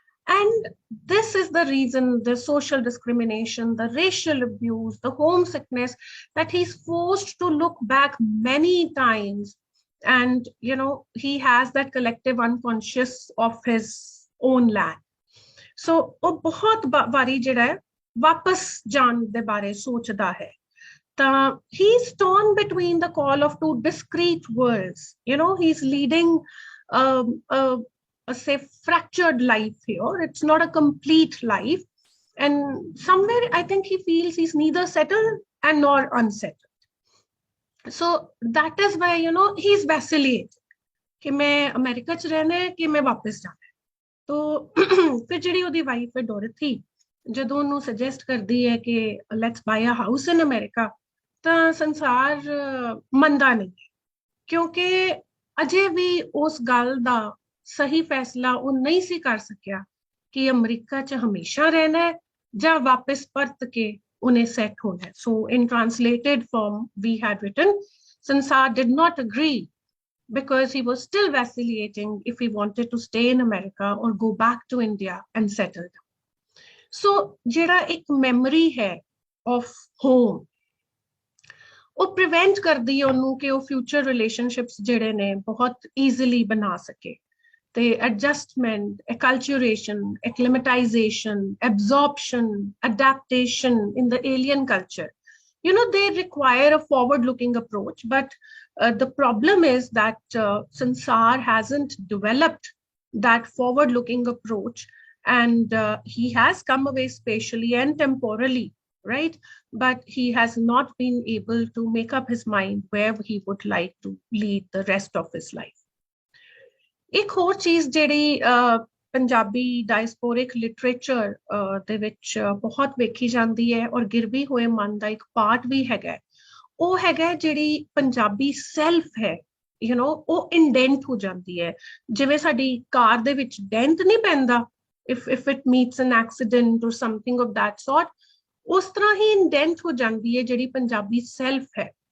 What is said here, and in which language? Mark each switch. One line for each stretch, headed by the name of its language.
English: And this is the reason, the social discrimination, the racial abuse, the homesickness, that he's forced to look back many times. And, you know, he has that collective unconscious of his own land.
Punjabi: So, ਉਹ ਬਹੁਤ ਵਾਰੀ ਜਿਹੜਾ ਹੈ ਵਾਪਸ ਜਾਣ ਦੇ ਬਾਰੇ ਸੋਚਦਾ ਹੈ.
English: ਤਾਂ he's torn between the call of two discrete worlds. You know, he's leading a say fractured life here. It's not a complete life. And somewhere I think he feels he's neither settled and nor unsettled. So that is why, you know, he's vacillating
Punjabi: कि मैं America च रहना है कि मैं वापस जाना है. तो फिर ਜਿਹੜੀ ਉਹਦੀ ਵਾਈਫ ਹੈ ਡੋਰਥੀ ਜਦੋਂ ਉਹਨੂੰ ਸੁਜੈਸਟ ਕਰਦੀ ਹੈ ਕਿ
English: let's buy a house in America
Punjabi: ਤਾਂ ਸੰਸਾਰ ਮੰਨਦਾ ਨਹੀਂ ਕਿਉਂਕਿ ਅਜੇ ਵੀ ਉਸ ਗੱਲ ਦਾ ਸਹੀ ਫੈਸਲਾ ਉਹ ਨਹੀਂ ਸੀ ਕਰ ਸਕਿਆ ਕਿ ਅਮਰੀਕਾ 'ਚ ਹਮੇਸ਼ਾ ਰਹਿਣਾ ਹੈ ਜਾਂ ਵਾਪਸ ਪਰਤ ਕੇ ਉਹਨੇ ਸੈੱਟ ਹੋਣਾ ਹੈ.
English: So in translated form we had written Sansar did not agree because he was still vacillating if he wanted to stay in America or go back to India and settle down.
Punjabi: So ਜਿਹੜਾ ਇੱਕ memory ਹੈ
English: of home
Punjabi: ਉਹ prevent ਕਰਦੀ ਹੈ ਉਹਨੂੰ ਕਿ ਉਹ future relationships ਜਿਹੜੇ ਨੇ ਬਹੁਤ easily ਬਣਾ ਸਕੇ.
English: The adjustment, acculturation, acclimatization, absorption, adaptation in the alien culture, you know, they require a forward-looking approach. But the problem is that Sansar hasn't developed that forward-looking approach, and he has come away spatially and temporally, right? But he has not been able to make up his mind where he would like to lead the rest of his life.
Punjabi: ਇੱਕ ਹੋਰ ਚੀਜ਼ ਜਿਹੜੀ Punjabi ਡਾਇਸਪੋਰਿਕ literature ਦੇ ਵਿੱਚ ਬਹੁਤ ਵੇਖੀ ਜਾਂਦੀ ਹੈ ਔਰ ਗਿਰਵੀ ਹੋਏ ਮਨ ਦਾ ਇੱਕ ਪਾਰਟ ਵੀ ਹੈਗਾ ਉਹ ਹੈਗਾ ਜਿਹੜੀ ਪੰਜਾਬੀ ਸੈਲਫ ਹੈ ਯੂ نو ਉਹ ਇੰਡੈਂਟ ਹੋ ਜਾਂਦੀ ਹੈ ਜਿਵੇਂ ਸਾਡੀ ਕਾਰ ਦੇ ਵਿੱਚ ਡੈਂਟ ਨਹੀਂ ਪੈਂਦਾ
English: if it meets an accident or something of that sort
Punjabi: ਉਸ ਤਰ੍ਹਾਂ ਹੀ ਇੰਡੈਂਟ ਹੋ ਜਾਂਦੀ ਹੈ ਜਿਹੜੀ ਪੰਜਾਬੀ ਸੈਲਫ ਹੈ.